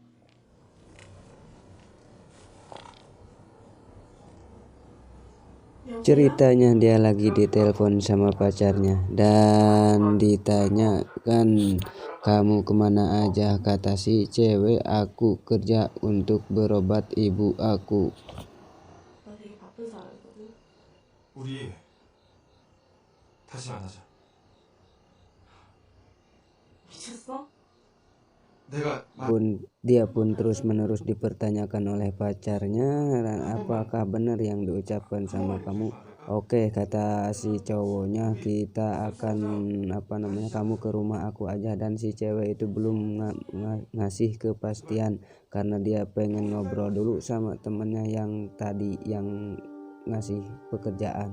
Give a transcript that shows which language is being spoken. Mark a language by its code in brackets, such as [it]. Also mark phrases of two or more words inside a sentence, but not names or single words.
[id] Ceritanya dia lagi ditelepon sama pacarnya dan ditanya kan, kamu kemana aja? Kata si cewek, aku kerja untuk berobat ibu aku. [ko] 나 되게 바쁜 사람이거든. 우리 다시 만나자. 미쳤어? 내가 [id] Dia pun terus-menerus dipertanyakan oleh pacarnya, dan apakah benar yang diucapkan sama kamu? Oke, kata si cowoknya, kita akan kamu ke rumah aku aja. Dan si cewek itu belum ngasih kepastian karena dia pengen ngobrol dulu sama temennya yang tadi yang ngasih pekerjaan.